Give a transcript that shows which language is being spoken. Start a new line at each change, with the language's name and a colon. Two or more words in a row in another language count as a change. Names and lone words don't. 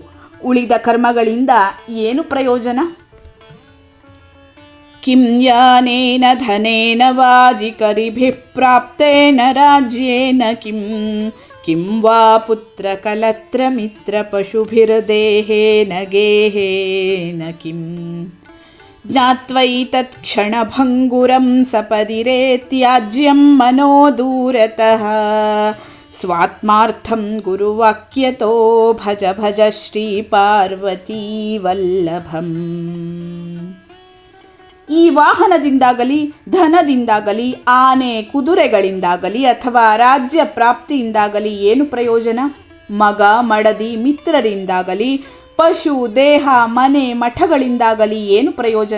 Kannada: ಉಳಿದ ಕರ್ಮಗಳಿಂದ ಏನು ಪ್ರಯೋಜನ?
Sanskrit: ಕಿಂ ಯಾನೇನ ಧನೇನ ವಾಜಿಕರಿಭಿಃ ಪ್ರಾಪ್ತೇನ ರಾಜ್ಯೇನ ಕಿಂ ಕಿಂ ವಾ ಪುತ್ರಕಲತ್ರ ಮಿತ್ರ ಪಶುಭಿರ್ದೇಹೇನ ಗೇಹೇನ ಕಿಂ ಜ್ಞಾತ್ವೈತತ್ ಕ್ಷಣಭಂಗುರಂ ಸಪದಿರೇ ತ್ಯಾಜ್ಯಂ ಮನೋ ದೂರತಃ ಸ್ವಾತ್ಮಾರ್ಥಂ ಗುರುವಾಕ್ಯತೋ ಭಜ ಭಜ ಶ್ರೀ ಪಾರ್ವತೀ ವಲ್ಲಭಂ.
Kannada: ಈ ವಾಹನದಿಂದಾಗಲಿ, ಧನದಿಂದಾಗಲಿ, ಆನೆ ಕುದುರೆಗಳಿಂದಾಗಲಿ ಅಥವಾ ರಾಜ್ಯ ಪ್ರಾಪ್ತಿಯಿಂದಾಗಲಿ ಏನು ಪ್ರಯೋಜನ? ಮಗ ಮಡದಿ ಮಿತ್ರರಿಂದಾಗಲಿ, ಪಶು ದೇಹ ಮನೆ ಮಠಗಳಿಂದಾಗಲಿ ಏನು ಪ್ರಯೋಜನ?